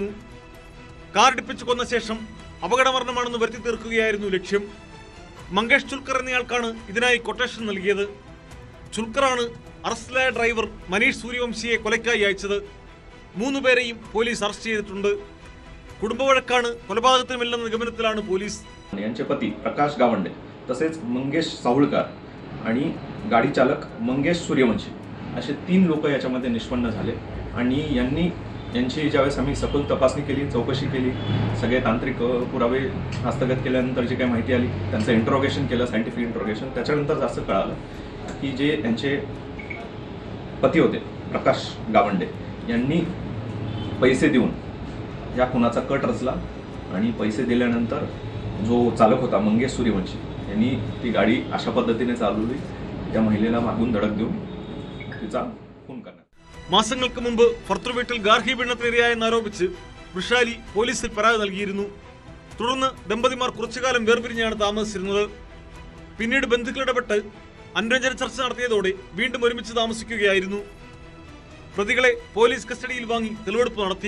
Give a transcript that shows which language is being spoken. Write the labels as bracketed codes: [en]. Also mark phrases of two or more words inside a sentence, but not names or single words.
[ml] കാറിടിപ്പിച്ച് കൊന്ന ശേഷം അപകടമരണമാണെന്ന് വരുത്തി തീർക്കുകയായിരുന്നു ലക്ഷ്യം. മങ്കേഷ് ചുൽക്കർ എന്നയാൾക്കാണ് ഇതിനായി കൊട്ടേഷൻ നൽകിയത്. ചുൽക്കറാണ് അറസ്റ്റിലായ ഡ്രൈവർ മനീഷ് സൂര്യവംശിയെ കൊലയ്ക്കായി അയച്ചത്. 3 പേരെയും പോലീസ് അറസ്റ്റ് ചെയ്തിട്ടുണ്ട്. കുടുംബവഴക്കാണ് കൊലപാതകത്തിനുമില്ലെന്ന നിഗമനത്തിലാണ് പോലീസ്. [mr] यांचे पती प्रकाश गावंडे तसेच मंगेश सावळकर आणि गाडी चालक मंगेश सूर्यवंशी असे 3 लोक याच्यामध्ये निष्पन्न झाले आणि यांची ज्यावेळेस आम्ही सखोल तपासणी केली, चौकशी केली, सगळे तांत्रिक पुरावे हस्तगत केल्यानंतर जी काही माहिती आली, त्यांचं इंट्रोगेशन केलं, [en] scientific interrogation, [mr] त्याच्यानंतर असं कळालं की जे यांचे पती होते प्रकाश गावंडे यांनी पैसे देऊन या खुनाचा कट रचला आणि पैसे दिल्यानंतर जो चालक होता मंगेश सूर्यवंशी यांनी ती गाडी अशा पद्धतीने चालवली, त्या महिलेला मागून धडक देऊन तिचा खून करण्यात. [ml] മാസങ്ങൾക്ക് മുമ്പ് ഭർത്തൃവീട്ടിൽ ഗാർഹിക പീഡനത്തിനിരയായെന്നാരോപിച്ച് വൃഷാലി പോലീസിൽ പരാതി നൽകിയിരുന്നു. തുടർന്ന് ദമ്പതിമാർ കുറച്ചുകാലം വേർപിരിഞ്ഞാണ് താമസിച്ചിരുന്നത്. പിന്നീട് ബന്ധുക്കളിടപെട്ട് അനുരഞ്ജന ചർച്ച നടത്തിയതോടെ വീണ്ടും ഒരുമിച്ച് താമസിക്കുകയായിരുന്നു. പ്രതികളെ പോലീസ് കസ്റ്റഡിയിൽ വാങ്ങി തെളിവെടുപ്പ് നടത്തി.